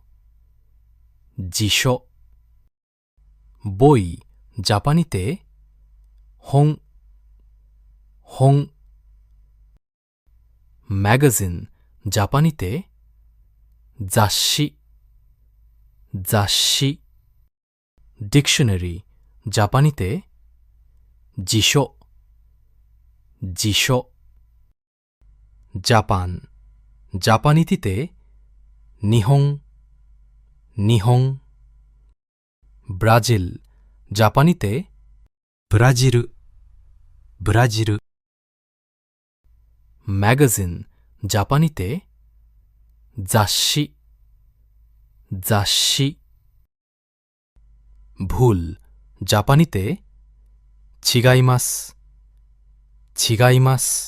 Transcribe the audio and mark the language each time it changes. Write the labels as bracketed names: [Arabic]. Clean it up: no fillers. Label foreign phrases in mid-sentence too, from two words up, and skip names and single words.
[Bangla] জিশো বই জাপানিতে [Japanese] 本 本 [Bangla] ম্যাগাজিন জাপানিতে [Japanese] 雑誌 雑誌 [Bangla] ডিকশনারি জাপানিতে জিশো জিশো জাপান জাপানিতিতে [Japanese] 日本 日本 [Bangla] ব্রাজিল জাপানিতে [Japanese] ブラジル、ブラジル、 [Bangla] ম্যাগাজিন জাপানিতে [Japanese] 雑誌 雑誌 [Bangla] ভুল জাপানিতে [Japanese] 違います 違います